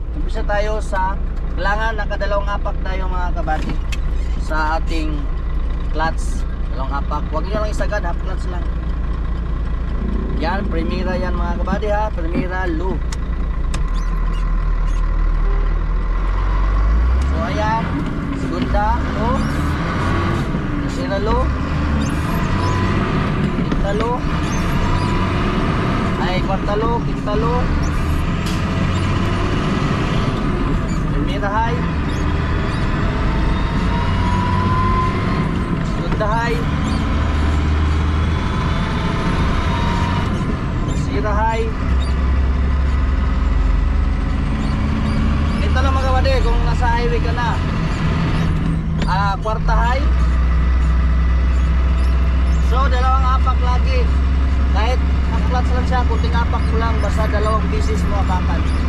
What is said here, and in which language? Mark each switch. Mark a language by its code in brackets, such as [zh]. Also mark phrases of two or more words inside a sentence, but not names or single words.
[tl] Umpisa tayo sa, kailangan nakadalawang apak tayo mga kabady sa ating clutch. Dalawang apak, huwag nyo lang isagad, half clutch lang. Yan, Primera yan mga kabady ha, Primera low. So ayan, segunda low, tercera low, quinta low, cuarta low, quinta low, Primera high, segunda high, tercera high. Ito lang mga kabady, kung nasa highway ka na, kwarta high. So dalawang apak lagi, kahit clutch lang siya, kunting apak mo lang, basta dalawang pieces mo apakan.